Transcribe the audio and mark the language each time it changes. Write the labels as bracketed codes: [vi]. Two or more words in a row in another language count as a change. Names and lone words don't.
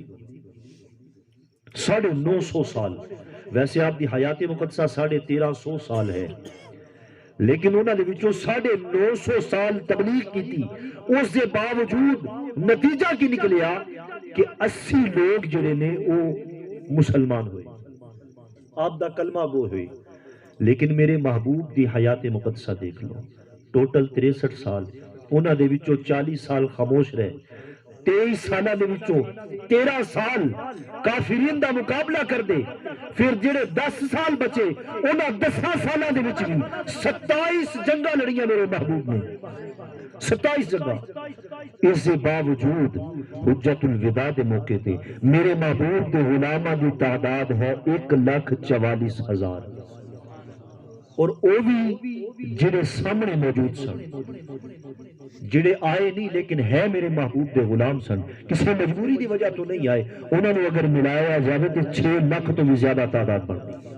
[pa] 950 سال، ویسے آپ دی حیات مقدسہ 1350 سال ہے، لیکن انہوں نے وچوں 950 سال تبلیغ کی تھی. اس دے باوجود نتیجہ کی نکلیا کہ 80 لوگ جڑے نے وہ مسلمان ہوئے، آپ دا کلمہ گو ہوئے. لیکن میرے محبوب دی حیات مقدسہ دیکھ لو، ٹوٹل 63 سال، انہاں دے وچوں 40 سال خاموش رہے، 23 سالہ دے وچوں 13 سال کافرین دا مقابلہ کر دے، پھر جڑے 10 سال بچے انہاں 10 سالہ دے وچ بھی 27 جنگاں لڑیاں میرے محبوب نے، 27 جنگاں۔ اس کے باوجود حجت الوداع دے موقع تے میرے محبوب دے غلاماں دی تعداد ہے 1,44,000، اور وہ بھی جڑے سامنے موجود سن، جڑے آئے نہیں لیکن ہے میرے محبوب دے غلام سن، کسی مجبوری دی وجہ تو نہیں آئے، انہوں نے اگر ملایا جاوے تو 6 لاکھ تو بھی زیادہ تعداد بڑھتی۔